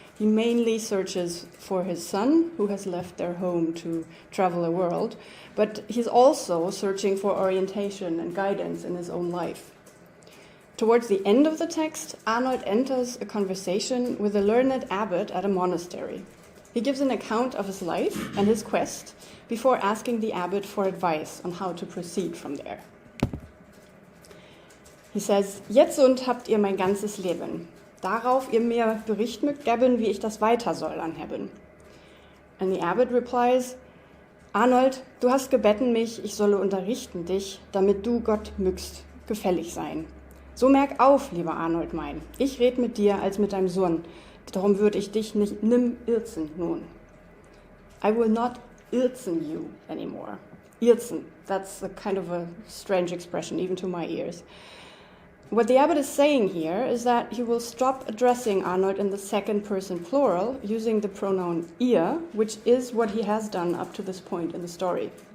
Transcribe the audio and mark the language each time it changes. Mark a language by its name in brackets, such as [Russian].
[English] He mainly searches for his son, who has left their home to travel the world, but he's also searching for orientation and guidance in his own life. Towards the end of the text, Arnold enters a conversation with a learned abbot at a monastery. He gives an account of his life and his quest before asking the abbot for advice on how to proceed from there. He says, [German] "Jetzund habt ihr mein ganzes Leben. Darauf ihr mir Bericht mögt geben, wie ich das weiter soll anheben." [English] And the abbot replies, [German] "Arnold, du hast gebeten mich, ich solle unterrichten dich, damit du Gott mögst gefällig sein. So merk auf, lieber Arnold mein, ich red mit dir als mit deinem Sohn, darum würde ich dich nicht nimm irzen nun. [English] I will not irzen you anymore." Irzen, that's a kind of a strange expression, even to my ears. What the abbot is saying here is that he will stop addressing Arnold in the second person plural, using the pronoun ihr, which is what he has done up to this point in the story.